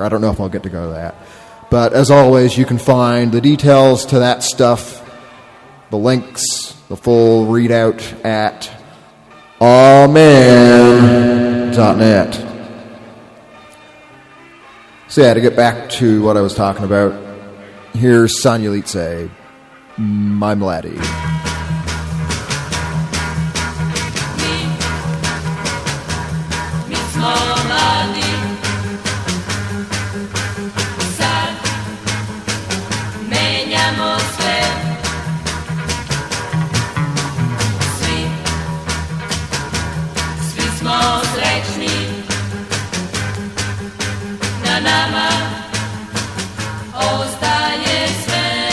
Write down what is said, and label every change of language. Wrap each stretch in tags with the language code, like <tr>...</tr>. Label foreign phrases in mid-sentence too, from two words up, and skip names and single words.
<en>I don't know if I'll get to go to that. But as always, you can find the details to that stuff, the links, the full readout at awman.net. So yeah, to get back to what I was talking about, here's Sanjalice, My Mladi.</en> <sr>Mi smo mladi, sad menjamo sve. Svi smo srećni, na nama ostaje sve.</sr>